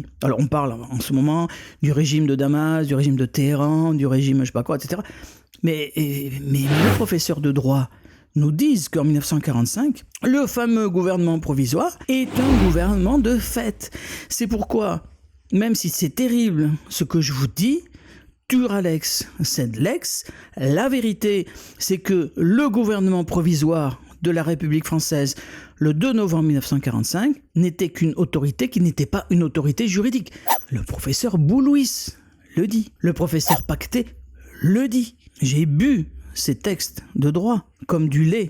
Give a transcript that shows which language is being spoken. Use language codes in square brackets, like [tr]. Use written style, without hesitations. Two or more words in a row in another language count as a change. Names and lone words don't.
[fr] Alors on parle en ce moment du régime de Damas, du régime de Téhéran, du régime je sais pas quoi, etc. Mais les professeurs de droit nous disent qu'en 1945, le fameux gouvernement provisoire est un gouvernement de fait. C'est pourquoi, même si c'est terrible ce que je vous dis, [la] dura lex, sed lex, [fr] la vérité, c'est que le gouvernement provisoire de la République française, le 2 novembre 1945, n'était qu'une autorité qui n'était pas une autorité juridique. Le professeur Boulouis le dit. Le professeur Pacté le dit. J'ai bu ces textes de droit comme du lait.